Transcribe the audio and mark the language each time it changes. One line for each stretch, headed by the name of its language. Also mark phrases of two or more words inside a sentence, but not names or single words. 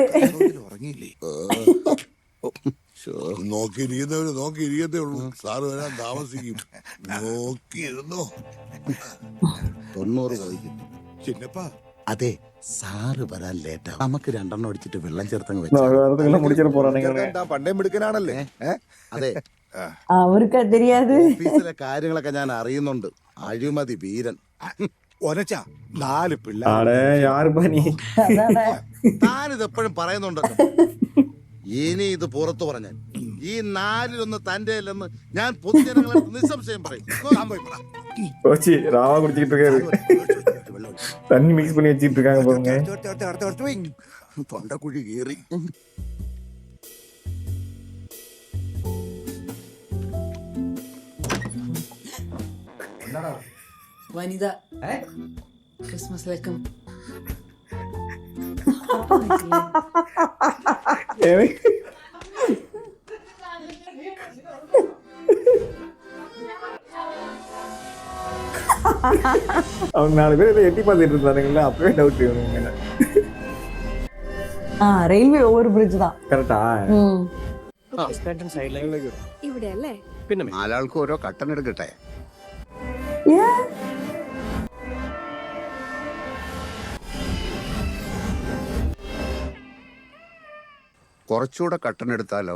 Malayalam: ഉറങ്ങിയില്ലേ? നോക്കിയിരിക്കത്തേ ഉള്ളൂ. സാറ് വരാൻ താമസിക്കും. നോക്കിയിരുന്നോ? 90 കഴിക്കും. ചിന്നപ്പാ, അതെ, സാറ് വരാൻ ലേറ്റാ. നമുക്ക് 2 അടിച്ചിട്ട് വെള്ളം ചേർത്തങ്ങ്
Tamil: முடிச்சிட போறானுங்க.
Malayalam: എന്താ പണ്ടേ മിടുക്കനാണല്ലേ? അതെ,
Tamil: അവർക്ക് தெரியாது.
Malayalam: ഓഫീസിലെ കാര്യങ്ങളൊക്കെ ഞാൻ അറിയുന്നുണ്ട്. അഴിമതി വീരൻ. ഒനച്ച 4 പിള്ളേർ.
Tamil: அட யாருப்பா நீ?
Malayalam: അതാണ് താനിത് എപ്പോഴും പറയുന്നുണ്ടല്ലോ. ഇനി ഇത് പുറത്തു പറഞ്ഞാൽ ഈ 4-1 തന്റെ അല്ലെന്ന് ഞാൻ പൊതുജനങ്ങളെ നിസ്സംശയം പറയും.
Tamil: கோச்சி ராவா குடிச்சிட்டு இருக்காரு. தண்ணி மிக்ஸ் பண்ணி வச்சிட்டு இருக்காங்க பாருங்க.
Malayalam: തൊണ്ടക്കുഴി കീറി. വനിത
English: Christmas welcome.
Tamil: அவங்க 4 பேர் இதை எட்டி பார்த்துட்டு இருந்தானுங்களா, அப்பவே டவுட் இவனுங்க.
English: railway over bridge தான்.
Tamil: கரெக்டா?
Malayalam: ഇവിടെ അല്ലേ? പിന്നെ 4 ആൾക്ക് ഓരോ കട്ടൻ എടുക്കട്ടെ. കുറച്ചുകൂടെ കട്ടൻ എടുത്താലോ?